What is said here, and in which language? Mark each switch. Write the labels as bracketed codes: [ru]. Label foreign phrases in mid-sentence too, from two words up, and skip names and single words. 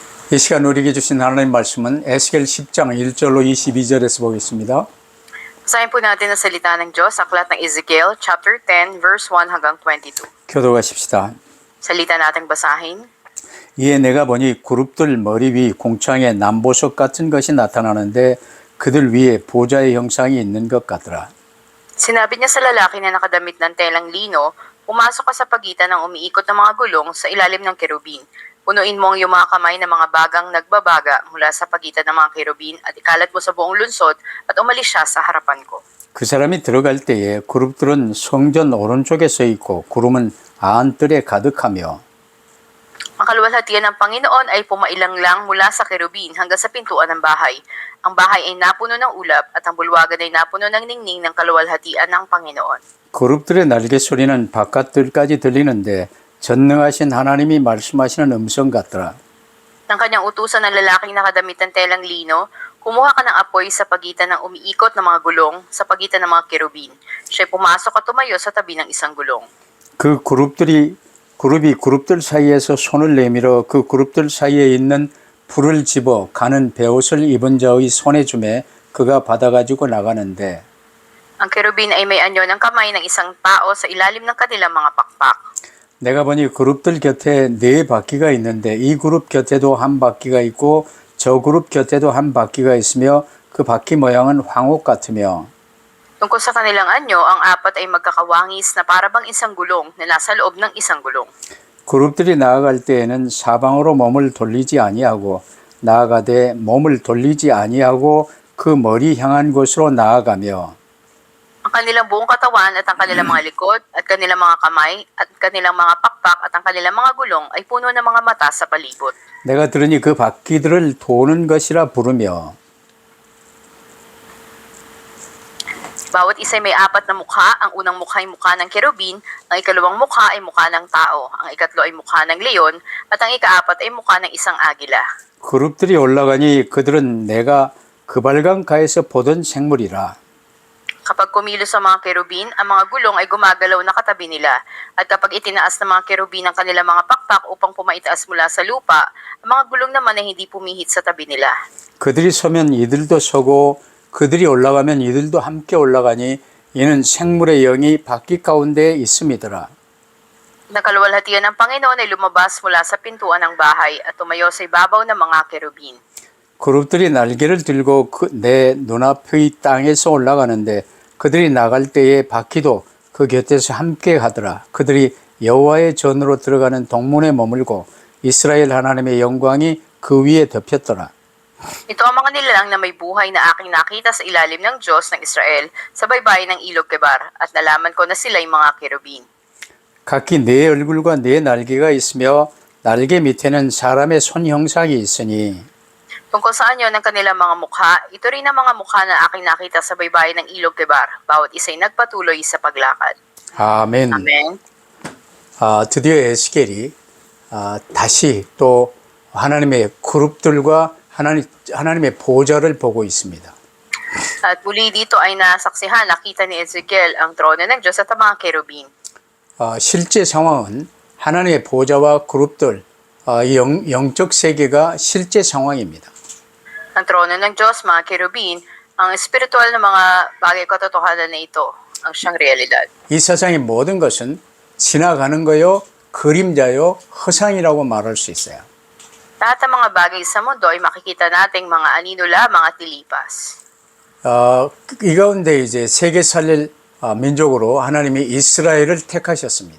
[ko] 이 시간 우리에게 주신 하나님 말씀은 에스겔 10장 1절로 22절에서 보겠습니다. [tl] Basahin po natin ang salita ng Diyos sa aklat ng Ezekiel, [en] chapter 10, verse 1 [tl] hanggang 22. [ko] 교도하십시다. [tl] Salita nating basahin. [ko] 이에 내가 보니 그룹들 머리 위 공창에 남보석 같은 것이 나타나는데 그들 위에 보좌의 형상이 있는 것 같더라. [tl] Sinabi niya sa lalaki na nakadamit ng telang lino, pumasok ka sa pagitan ng umiikot na mga gulong sa ilalim ng kerubin. Punuin mo ang iyong mga kamay ng mga bagang nagbabaga mula sa pagitan ng mga kerubin at ikalat mo sa buong lunsod at umalis siya sa harapan ko. [ko] 그 사람이 들어갈 때에 그룹들은 성전 오른쪽에 서 있고 구름은 안뜰에 가득하며 [tl] Ang kaluwalhatian ng Panginoon ay pumailang lang mula sa kerubin hanggang sa pintuan ng bahay. Ang bahay ay napuno ng ulap at ang bulwagan ay napuno ng ningning ng kaluwalhatian ng Panginoon. [ko] 그룹들의 날개 소리는 바깥들까지 들리는데 전능하신 하나님이 말씀하시는 음성 같더라. [tl] Ng kanyang utusan ng lalaking nakadamit ng telang lino, kumuha ka ng apoy sa pagitan ng umiikot na mga gulong sa pagitan ng mga kerubin. Siya'y pumasok at tumayo sa tabi ng isang gulong. [ko] 그 그룹이 그룹들 사이에서 손을 내밀어 그 그룹들 사이에 있는 불을 집어 가는 베옷을 입은 자의 손에 주매 그가 받아가지고 나가는데 [tl] Ang kerubin ay may anyo ng kamay ng isang tao sa ilalim ng kanilang mga pakpak. [ko] 내가 보니 그룹들 곁에 네 바퀴가 있는데 이 그룹 곁에도 한 바퀴가 있고 저 그룹 곁에도 한 바퀴가 있으며 그 바퀴 모양은 황옥 같으며 [tl] Tungkol sa kanilang anyo, ang apat ay magkakawangis na parabang isang gulong na nasa loob ng isang gulong. [ko] 그룹들이 나아갈 때에는 사방으로 몸을 돌리지 아니하고 나아가되 몸을 돌리지 아니하고 그 머리 향한 곳으로 나아가며 [tl] Ang kanilang buong katawan at ang kanilang mga likod at kanilang mga kamay at kanilang mga pakpak at ang kanilang mga gulong ay puno ng mga mata sa palibot. [ko] 내가 들으니 그 바퀴들을 도는 것이라 부르며 [tl] Bawat isa ay may apat na mukha. Ang unang mukha ay mukha ng kerubin, ang ikalawang mukha ay mukha ng tao, ang ikatlo ay mukha ng leon, at ang ikaapat ay mukha ng isang agila. [ko] 그룹들이 올라가니 그들은 내가 그발강가에서 보던 생물이라. [tl] Kapag kumilos sa mga kerubin, ang mga gulong ay gumagalaw na katabi nila. At kapag itinaas ng mga kerubin ang kanilang mga pakpak upang pumaitaas mula sa lupa, ang mga gulong naman ay hindi pumihit sa tabi nila. [ko] 그들이 서면 이들도 서고 그들이 올라가면 이들도 함께 올라가니 이는 생물의 영이 바퀴 가운데에 있음이더라. [tl] Nakaluwalhatian ng Panginoon ay lumabas mula sa pintuan ng bahay at tumayo sa ibabaw ng mga kerubin. [ko] 그룹들이 날개를 들고 내 눈앞의 땅에서 올라가는데 그들이 나갈 때에 바퀴도 그 곁에서 함께 가더라. 그들이 여호와의 전으로 들어가는 동문에 머물고 이스라엘 하나님의 영광이 그 위에 덮였더라. [tl] Ito ang mga nilalang na may buhay na aking nakita sa ilalim ng Diyos ng Israel sa baybayin ng Ilog Kebar at nalaman ko na sila'y mga kerubin. [ko] 각기 네 얼굴과 네 날개가 있으며 날개 밑에는 사람의 손 형상이 있으니 [tl] Tungkol sa anyo ng kanilang mga mukha, ito rin ang mga mukha na aking nakita sa baybayin ng Ilog Kebar. Bawat isa'y nagpatuloy sa paglakad. [ko] 아멘. [tl] Amen. [ko] 드디어 에스겔이 다시 또 하나님의 그룹들과 하나님의 보좌를 보고 있습니다. [tl] At muli dito ay nasaksihan, nakita ni Ezekiel ang trono ng Diyos at ang mga kerubin. [ko] 실제 상황은 하나님의 보좌와 그룹들, 이 영적 세계가 실제 상황입니다. [tl] Ang trono ng Diyos, mga kerubin, ang espiritual na mga bagay katotohanan na ito, ang siyang realidad. [ko] 이 세상의 모든 것은 지나가는 거요, 그림자요, 허상이라고 말할 수 있어요. [tl] Lahat ng mga bagay sa mundo ay makikita nating mga anino lamang at nilipas. [ko] 이 가운데 이제 세계 살릴 민족으로 하나님이 이스라엘을 택하셨습니다.